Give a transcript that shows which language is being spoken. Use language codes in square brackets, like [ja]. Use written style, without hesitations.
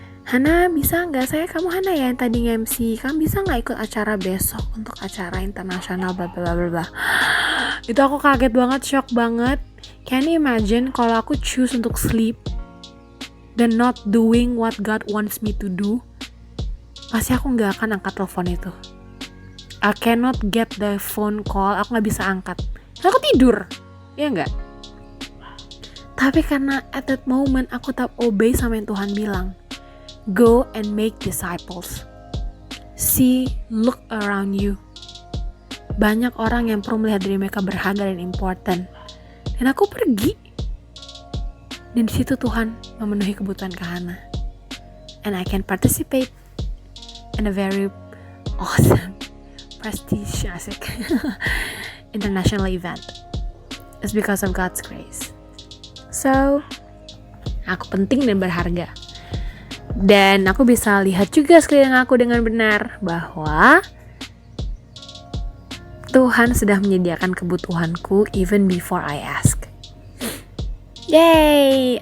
[id] Hana, bisa nggak? Kamu Hana ya yang tadi nge-MC. Kamu bisa nggak ikut acara besok untuk acara internasional bla bla bla bla. Itu aku kaget banget, [en] shock banget. Can you imagine kalau aku choose untuk sleep dan not doing what God wants me to do? [id] Pasti aku nggak akan angkat telepon itu. [en] I cannot get the phone call. [id] Aku nggak bisa angkat. Aku tidur, ya nggak? Tapi karena [en] at that moment [id] aku tetap obey sama yang Tuhan bilang. [en] Go and make disciples. Look around you. [id] Banyak orang yang perlu melihat diri mereka berharga dan important. Dan aku pergi. Dan di situ Tuhan memenuhi kebutuhan Kak Hana. [en] And I can participate in a very awesome, prestigious international event. It's because of God's grace. [id] So, aku penting dan berharga. Dan aku bisa lihat juga sekeliling aku dengan benar bahwa Tuhan sudah menyediakan kebutuhanku [en] even before I ask. [id] Yay!